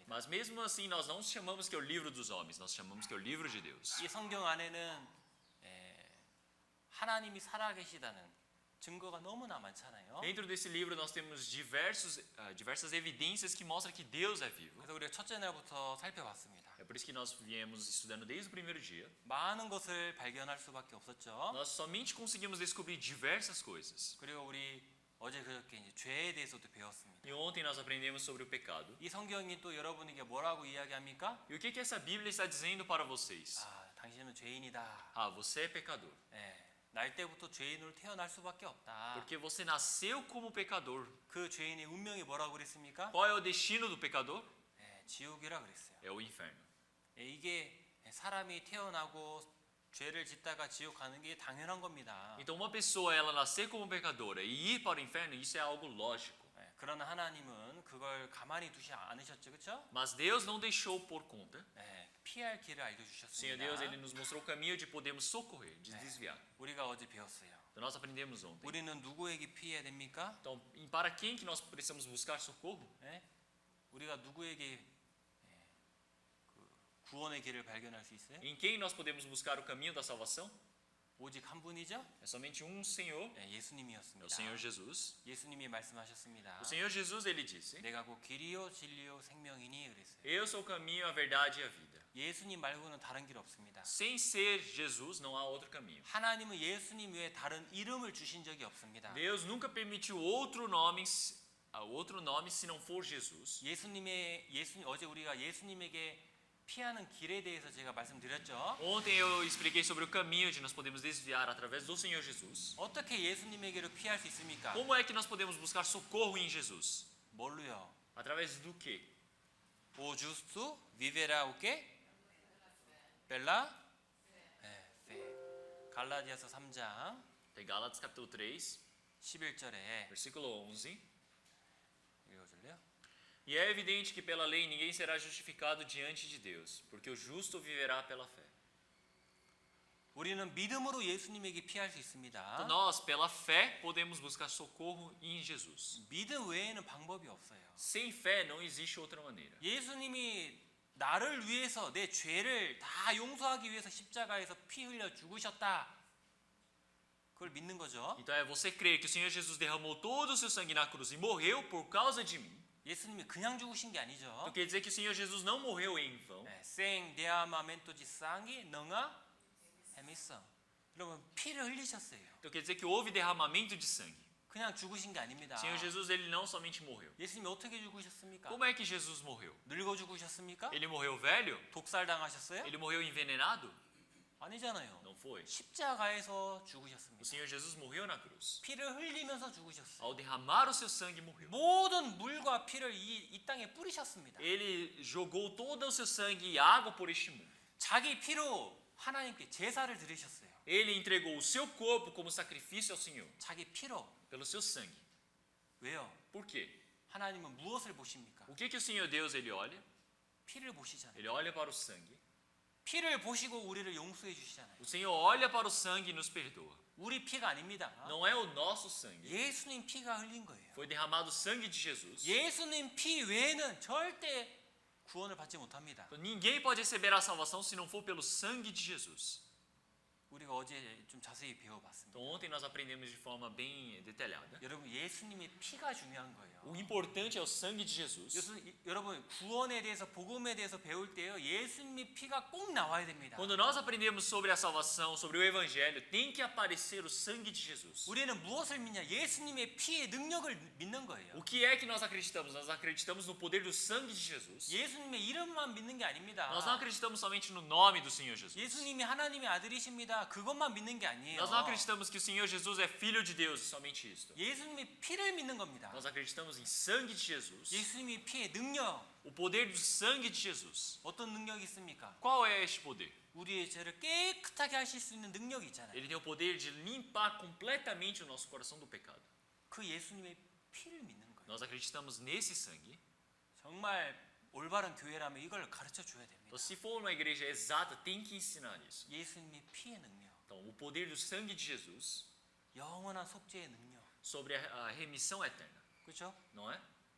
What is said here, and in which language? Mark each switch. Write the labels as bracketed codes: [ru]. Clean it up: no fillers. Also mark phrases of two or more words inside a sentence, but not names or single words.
[pt] Mas mesmo assim nós não chamamos que é o livro dos homens, nós chamamos que é o livro de Deus. [ko] 이 성경 안에는 하나님이 살아계시다는 증거가 너무나 많잖아요. [pt] Dentro desse livro nós temos diversas evidências que mostram que Deus é vivo. [ko] 그래서 우리가 첫째 날부터 살펴봤습니다. [pt] É por isso que nós viemos estudando desde o primeiro dia. [ko] 많은 것을 발견할 수밖에 없었죠. [pt] Nós somente conseguimos descobrir diversas coisas. [ko] 그리고 우리 어제 그저께 이제 죄에 대해서도 배웠습니다. [pt] E ontem nós aprendemos sobre o pecado. [ko] 이 성경이 또 여러분에게 뭐라고 이야기합니까? [pt] E o que essa Bíblia está dizendo para vocês? [ko] 당신은 죄인이다. [pt] Você é pecador. [ko] 날 때부터 죄인으로 태어날 수밖에 없다. [pt] Porque você nasceu como pecador. [ko] 그 죄인의 운명이 뭐라고 그랬습니까? [pt] Qual é o destino do pecador? [ko] 지옥이라 그랬어요. [pt] É o inferno. [ko] 이게 사람이 태어나고 죄를 짓다가 지옥 가는 게 당연한 겁니다. [pt] Então uma pessoa ela nascer como pecadora e ir para o inferno, isso é algo lógico. [ko] 그러나 하나님은 그걸 가만히 두지 않으셨죠, 그렇죠? [pt] Mas Deus não deixou por conta. [ko] 피할 길을 [pt] Senhor [ko] 알려주셨습니다. [pt] Deus ele nos mostrou o caminho de podermos socorrer, de desviar. [ko] 우리가 어제 배웠어요. [pt] Então nós aprendemos ontem. [ko] 우리는 누구에게 피해야 됩니까? [pt] Então, para quem que nós precisamos buscar socorro? [ko] 우리가 누구에게 구원의 길을 발견할 수 있어요? [pt] Em quem nós podemos buscar o caminho da salvação? [ko] 오직 한 분이죠? [pt] É somente um Senhor, é o [ko] 예수님이었습니다. [pt] Senhor Jesus. [ko] 예수님이 말씀하셨습니다. [pt] O Senhor Jesus ele disse: [ko] 내가 곧 길이요 진리요 생명이니 그랬어요. [pt] Eu sou o caminho, a verdade e a vida. [ko] 예수님 말고는 다른 길 없습니다. [pt] Sem ser Jesus não há outro caminho. [ko] 하나님은 예수님 외에 다른 이름을 주신 적이 없습니다. [pt] Deus nunca permitiu outro nome outro nome se não for Jesus. [ko] 어제 우리가 예수님에게 피하는 길에 대해서 제가 말씀드렸죠. [pt] Ontem eu expliquei sobre o caminho de nós podemos desviar através do Senhor Jesus. [ko] 어떻게 예수님에게로 피할 수 있습니까? [pt] Como é que nós podemos buscar socorro em Jesus? [ko] 뭘로요? [pt] Através do quê? O justo viverá o quê? Pela fé. [ko] 갈라디아서 3장 [pt] Em Gálatas capítulo 3, [ko] 11절에 [pt] versículo 11. [ko] 읽어줄래요? [pt] E é evidente que pela lei ninguém será justificado diante de Deus, porque o justo viverá pela fé. [ko] 우리는 믿음으로 예수님에게 피할 수 있습니다. [pt] Então nós, pela fé, podemos buscar socorro em Jesus. [ko] 믿음 외에는 방법이 없어요. [pt] Sem fé não existe outra maneira. [ko] 예수님이 나를 위해서 내 죄를 다 용서하기 위해서 십자가에서 피 흘려 죽으셨다. 그걸 믿는 거죠. [pt] Então é você crer que o Senhor Jesus derramou todo o seu sangue na cruz e morreu por causa de mim. [ko] 예수님이 그냥 죽으신 게 아니죠. [pt] Então quer dizer que o Senhor Jesus não morreu em vão. 생 데아마멘토 지상이 능아 헤미성. [ko] 여러분 피를 흘리셨어요. [pt] Então quer dizer que houve derramamento de sangue. [ko] 그냥 죽으신 게 아닙니다. [pt] O Senhor Jesus ele não somente morreu. [ko] 예수님이 어떻게 죽으셨습니까? [pt] Como é que Jesus morreu? [ko] 늙어 죽으셨습니까? [pt] Ele morreu velho? [ko] 독살 당하셨어요? [pt] Ele morreu envenenado? [ko] 아니잖아요. [pt] Não foi. [ko] 십자가에서 [pt] O [ko] 죽으셨습니다. [pt] Senhor Jesus morreu na cruz. [ko] 피를 흘리면서 죽으셨어요. [pt] Ao derramar o seu sangue, morreu. [ko] 모든 물과 피를 이 땅에 뿌리셨습니다. [pt] Ele jogou todo o seu sangue e água por este mundo. [ko] 자기 피로 하나님께 제사를 드리셨어요. [pt] Ele entregou o seu corpo como sacrifício ao Senhor, [ko] 자기 피로. [pt] pelo seu sangue. [ko] 왜요? [pt] Por quê? [ko] 하나님은 무엇을 보십니까? [pt] O que o Senhor Deus ele olha? [ko] 피를 보시잖아요. [pt] Ele olha para o sangue. [ko] 피를 보시고 우리를 용서해 주시잖아요. [pt] O Senhor olha para o sangue e nos perdoa. [ko] 우리 피가 아닙니다. [pt] Não é o nosso sangue. [ko] 예수님 피가 흘린 거예요. [pt] Foi derramado o sangue de Jesus. [ko] 예수님 피 외에는 절대 구원을 받지 못합니다. [pt] Então, ninguém pode receber a salvação se não for pelo sangue de Jesus. [ko] 우리가 어제 좀 자세히 배워봤습니다. [pt] Então ontem nós aprendemos de forma bem detalhada. [ko] 여러분 예수님의 피가 중요한 거예요. [pt] O importante é o sangue de Jesus. [ko] 여러분 구원에 대해서 복음에 대해서 배울 때요 예수님의 피가 꼭 나와야 됩니다. [pt] Quando nós aprendemos sobre a salvação, sobre o evangelho, tem que aparecer o sangue de Jesus. [ko] 우리는 무엇을 믿냐? 예수님의 피의 능력을 믿는 거예요. [pt] O que é que nós acreditamos? Nós acreditamos no poder do sangue de Jesus. [ko] 예수님의 이름만 믿는 게 아닙니다. [pt] Nós não acreditamos somente no nome do Senhor Jesus. [ko] 예수님이 하나님의 아들이십니다. 그것만 믿는 게 아니에요. [pt] Nós não acreditamos que o Senhor Jesus é filho de Deus, somente isto. [ko] 예수님의 피를 믿는 겁니다. [pt] Nós acreditamos em sangue de Jesus. [ko] 예수님의 피의 능력 [pt] O poder do sangue de Jesus. [ko] 어떤 능력이 있습니까? [pt] Qual é este poder? [ko] 우리의 죄를 깨끗하게 하실 수 있는 능력이 있잖아요. [pt] Ele tem o poder de limpar completamente o nosso coração do pecado. [ko] 그 예수님의 피를 믿는 거예요. [pt] Nós acreditamos nesse sangue. [ko] 정말 올바른 교회라면 이걸 가르쳐 줘야 됩니다. [pt] Então, se for uma igreja exata, tem que ensinar isso. [ko] 예수님의 피의 능력, [pt] Então, o poder do sangue de Jesus [ko] 영원한 속죄의 능력, [pt] sobre a remissão eterna, [ko] 그렇죠? [pt] não é?